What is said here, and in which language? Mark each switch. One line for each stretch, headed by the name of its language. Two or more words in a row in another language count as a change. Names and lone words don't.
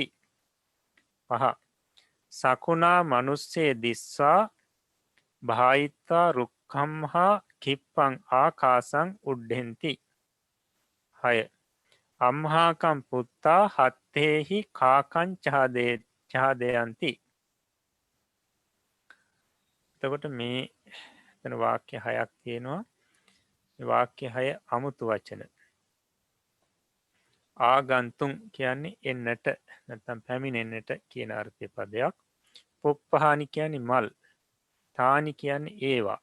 Pali: 5 සකුණා මනුස්සේ දිස්වා භායිත්වා රුක්කම්හා කිප්පං ආකාසං උඩ්ඩෙන්ති. 6 අම්හාකම් පුත්තා හත්තේහි කාකං චහදයන්ති.
Sinhala: එතකොට මේ එතන වාක්‍ය 6ක් තියෙනවා. වාක්‍ය 6 අමුතු වචන. ආගන්තුන් කියන්නේ එන්නට නැත්නම් පැමිණෙන්නට කියන අර්ථය පදයක්. පුප්පහානි කියන්නේ මල්. තානි කියන්නේ ඒවා.